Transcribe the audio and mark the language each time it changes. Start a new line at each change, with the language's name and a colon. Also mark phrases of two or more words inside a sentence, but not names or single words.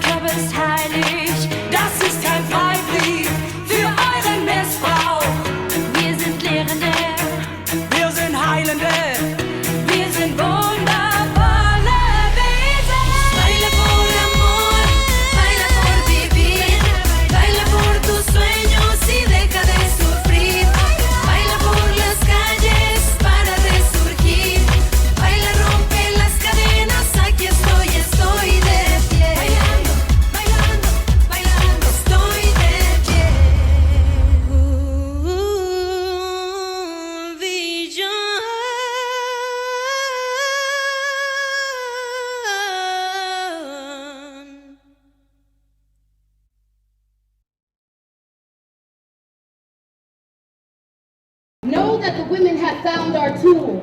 German: ist heilig, das ist kein Freibrief für eure Missbrauch. Wir sind Lehrende, wir sind Heilende, wir sind wundervolle Wesen.
Spanish: Baila por amor, baila por vivir, baila por tus sueños y deja de sufrir. Baila por las calles para resurgir. Baila, rompe las cadenas, aquí estoy de pie. Bailando, bailando, bailando, estoy de pie.
English: Vision. Know that the women have found our tools.